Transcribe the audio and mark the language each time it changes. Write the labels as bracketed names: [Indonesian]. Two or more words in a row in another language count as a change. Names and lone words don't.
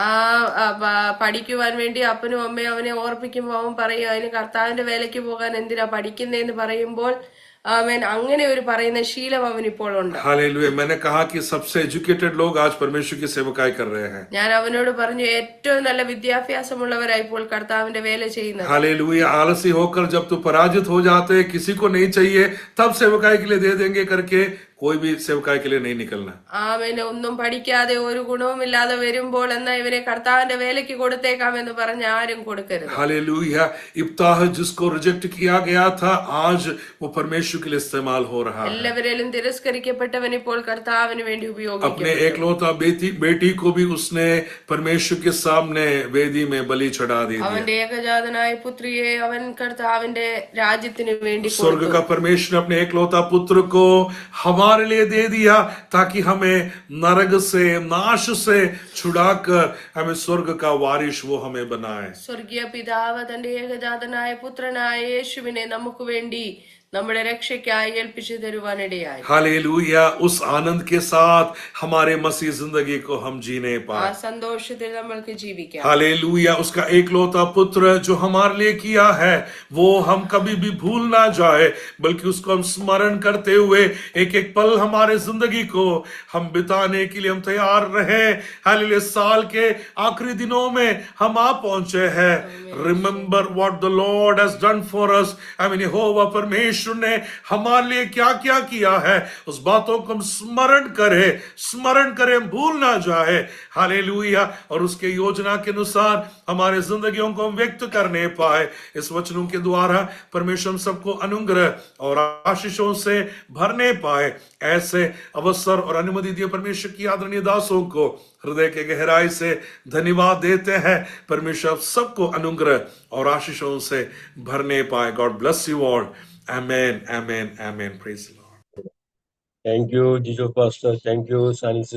[Malayalam] പഠിക്കുവാൻ വേണ്ടി അപ്പനും അമ്മയും അവനെ ഓർപ്പിക്കുമ്പോൾ അവൻ പറയും, അതിന് കർത്താവിന്റെ വേലയ്ക്ക് പോകാൻ എന്തിനാ പഠിക്കുന്നതെന്ന് പറയുമ്പോൾ അവൻ അങ്ങനെ ഒരു പറയുന്ന ശീലം അവൻ ഇപ്പോൾ ഉണ്ട്. [Hindi] हालेलुया. मैंने कहा कि सबसे एजुकेटेड लोग आज परमेश्वर की सेवकाई कर रहे हैं. [Malayalam] ഞാൻ അവനോട് പറഞ്ഞു, ഏറ്റവും നല്ല വിദ്യാഭ്യാസമുള്ളവരായി ഇപ്പോൾ കർത്താവിന്റെ വേല ചെയ്യുന്നത്. [Hindi] हालेलुया. आलसी होकर जब तू पराजित हो जाते, किसी को नहीं चाहिए, तब सेवकाई के लिए दे देंगे करके कोई भी सेवकाई के लिए नहीं निकलना. [Malayalam] അവന് ഒന്നും പഠിക്കാതെ ഒരു ഗുണവുമില്ലാതെ വരുമ്പോൾ എന്നാ ഇവനെ കർത്താവിന്റെ വേലയ്ക്ക് കൊടുത്തേക്കാം എന്ന് പറഞ്ഞ് ആരും കൊടുക്കരുത്. [Hindi] हालेलुया. इब्ताह जिसको रिजेक्ट किया गया था, आज वो परमेश्वर के लिए इस्तेमाल हो रहा है. [Malayalam] എല്ലാവരിലും തിരസ്കരിക്കപ്പെട്ടവൻ ഇപ്പോൾ കർത്താവിന് വേണ്ടി ഉപയോഗിക്കും. [Hindi] अपने एकलौता बेटी को भी उसने परमेश्वर के सामने वेदी में बलि चढ़ा दी. [Malayalam] അവന്റെ ഏകജാതനായ പുത്രിയെ അവൻ കർത്താവിന്റെ രാജ്യത്തിന് വേണ്ടി [Hindi] स्वर्ग का परमेश्वर अपने एकलौता पुत्र को हमारे लिए दे दिया, ताकि हमें नरक से, नाश से छुड़ाकर हमें स्वर्ग का वारिश वो हमें बनाए. [Malayalam] സ്വർഗീയ പിതാവ് തന്റെ ഏകജാതനായ പുത്രനായ യേശുവിനെ നമുക്ക് വേണ്ടി നമ്മുടെ രക്ഷയ്ക്കായി ഏൽപ്പിച്ചു തരുവാനിടയായി. [Hindi] हालेलुया. उस आनंद के साथ हमारे मसीह जिंदगी को हम जीने [Malayalam] ആ [Hindi] पाए. [Malayalam] സന്തോഷത്തിൽ നമ്മൾക്ക് ജീവിക്കാം. [Hindi] हालेलुया. उसका एकलौता पुत्र जो हमारे लिए किया है, वो हम कभी भी भूल ना जाए, बल्कि उसको हम स्मरण करते हुए एक एक पल हमारे जिंदगी को हम बिताने के लिए हम तैयार रहे. हालेलुया. साल के आखिरी दिनों में हम आ पहुंचे हैं. [English] Remember what the Lord has done for us. [Hindi] यहोवा परमेश्वर ने हमारे लिए क्या क्या किया है, उस बातों को हम स्मरण करें, हम भूल ना जाए. हालेलुया. और उसके योजना के अनुसार हमारे जिंदगियों को हम व्यक्त करने पाए. इस वचनों के द्वारा परमेश्वर हम सबको अनुग्रह और आशीषों से भरने पाए. ऐसे अवसर और अनुमति दिए परमेश्वर की आदरणीय दासों को हृदय के गहराई से धन्यवाद देते हैं. परमेश्वर सबको अनुग्रह और आशीषों से भरने पाए. [English] God bless you all. Amen, amen, amen. Praise the Lord. Thank you, Jijo Pastor. Thank you, Sunny